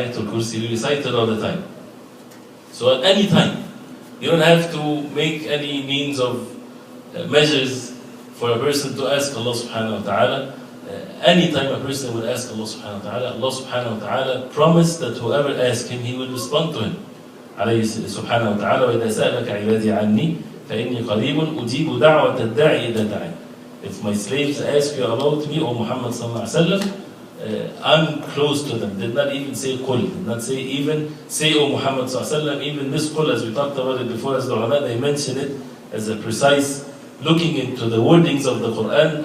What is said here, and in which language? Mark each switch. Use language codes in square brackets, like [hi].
[en] Ayatul Kursi, we recite it all the time. So at any time, you don't have to make any means of measures for a person to ask Allah subhanahu wa ta'ala. Anytime a person will ask Allah subhanahu wa ta'ala, Allah subhanahu wa ta'ala promised that whoever asks Him, He will respond to him. [ar] عليه سبحانه وتعالى وإذا سألك عبادي عني فإني قريب أجيب دعوة الداعي إذا دعاني. [en] If my slaves ask you about me, O Muhammad sallallahu alaihi wasallam, I'm close to them. Did not even say qul, did not say even say O Muhammad sallallahu alaihi wasallam. Even this qul, as we talked about it before, as the ulama, they mention it as a precise looking into the wordings of the Quran.